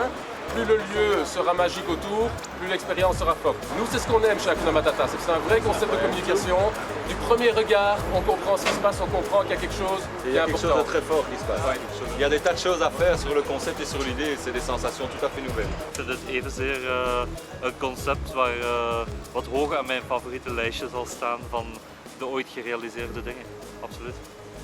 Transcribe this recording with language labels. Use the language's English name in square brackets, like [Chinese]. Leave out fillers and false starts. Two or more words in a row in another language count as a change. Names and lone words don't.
[French] Plus le lieu sera magique autour, plus l'expérience sera forte. Nous, c'est ce qu'on aime chez Hakuna Matata, c'est un vrai concept de communication. Du premier regard, on comprend ce qui se passe, on comprend qu'il y a quelque chose qui est important. Il y a quelque chose de très fort qui se passe. Ouais. Il y a des tas de choses à faire sur le concept et sur l'idée, c'est des sensations tout à fait nouvelles. [Dutch] Ik vind het evenzeer een concept wat hoog aan mijn favoriete lijstje zal staan van de ooit gerealiseerde dingen. Absoluut.